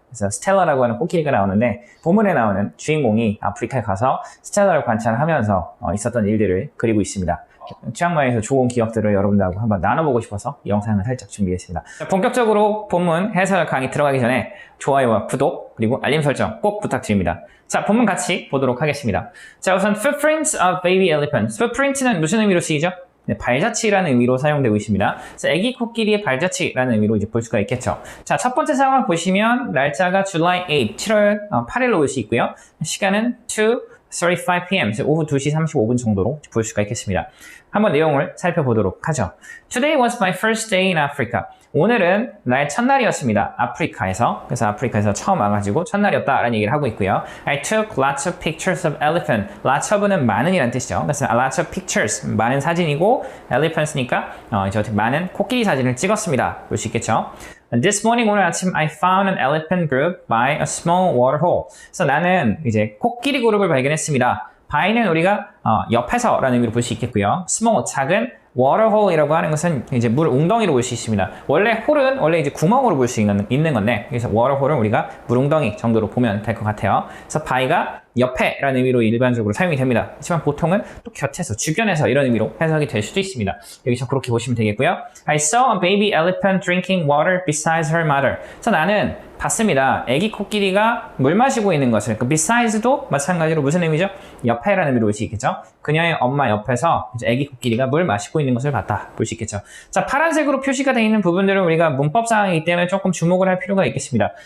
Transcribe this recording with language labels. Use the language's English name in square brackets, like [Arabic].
[Korean] 그래서 스텔라라고 하는 코끼리가 나오는데 본문에 나오는 주인공이 아프리카에 가서 스텔라를 관찰하면서 있었던 일들을 그리고 있습니다. 치앙마이에서 좋은 기억들을 여러분들하고 한번 나눠보고 싶어서 이 영상을 살짝 준비했습니다. 자, 본격적으로 본문 해설 강의 들어가기 전에 좋아요와 구독 그리고 알림 설정 꼭 부탁드립니다. 자, 본문 같이 보도록 하겠습니다. [English] 자, 우선 footprints of baby elephants. [Korean] footprint는 무슨 의미로 쓰이죠? 네, 발자취라는 의미로 사용되고 있습니다. 그래서 애기 코끼리의 발자취라는 의미로 이제 볼 수가 있겠죠. 자, 첫 번째 상황을 보시면 날짜가 July 8, 7월 8일로 볼 수 있고요. 시간은 2:35 p.m. 오후 2시 35분 정도로 볼 수가 있겠습니다. 한번 내용을 살펴보도록 하죠. [English] Today was my first day in Africa. [Korean] 오늘은 나의 첫날이었습니다. 아프리카에서. 그래서 아프리카에서 처음 와가지고 첫날이었다라는 얘기를 하고 있고요. [English] I took lots of pictures of elephant. [Korean] lots of는 많은이라는 뜻이죠. 그래서 lots of pictures, 많은 사진이고 elephants니까 이제 많은 코끼리 사진을 찍었습니다. 볼 수 있겠죠. [English] This morning, [Korean] 오늘 아침 [English] I found an elephant group by a small water hole. [Korean] 그래서 나는 이제 코끼리 그룹을 발견했습니다. by는 우리가 옆에서라는 의미로 볼 수 있겠고요. small, 작은 waterhole이라고 하는 것은 이제 물 웅덩이로 볼 수 있습니다. 원래 홀은 원래 이제 구멍으로 볼 수 있는 건데, 그래서 waterhole은 우리가 물 웅덩이 정도로 보면 될 것 같아요. 그래서 by가 옆에라는 의미로 일반적으로 사용이 됩니다. 하지만 보통은 또 곁에서, 주변에서 이런 의미로 해석이 될 수도 있습니다. 여기서 그렇게 보시면 되겠고요. [English] I saw a baby elephant drinking water beside her mother. [Korean] 그래서 나는 봤습니다. 애기 코끼리가 물 마시고 있는 것을. 그 beside도 마찬가지로 무슨 의미죠? 옆에라는 의미로 볼 수 있겠죠. 그녀의 엄마 옆에서 이제 애기 코끼리가 물 마시고 있는 것을 봤다. 볼 수 있겠죠. 자, 파란색으로 표시가 되어 있는 부분들은 우리가 문법상이기 때문에 조금 주목을 할 필요가 있겠습니다.